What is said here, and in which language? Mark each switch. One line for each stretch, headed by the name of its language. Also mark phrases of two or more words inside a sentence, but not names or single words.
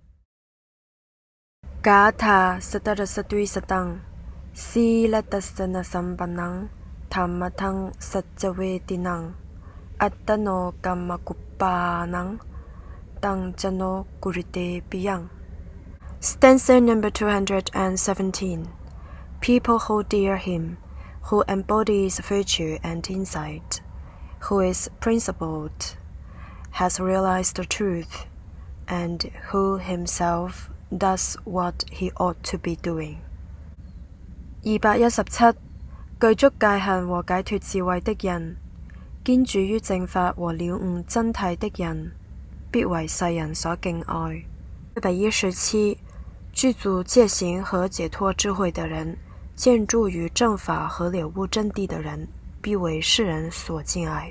Pali: Gatha sattarasadvisatāṃ Sīladassanasampannaṃ dhammaṭṭhaṃ saccavedinaṃ Attano kamma kubbānaṃ taṃ jano kurute piyaṃ.
English: Stanza number 217. People hold dear him who embodies virtue and insight, who is principled, has realized the truth, and who himself does what he ought to be doing. 217.
Chinese: 具足戒行和解脫智慧的人，堅住於正法和了悟真諦的人，必為世人所敬愛。117. 具足戒行和解脱智慧的人，堅住於正法和了悟真諦的人，必為世人所敬愛。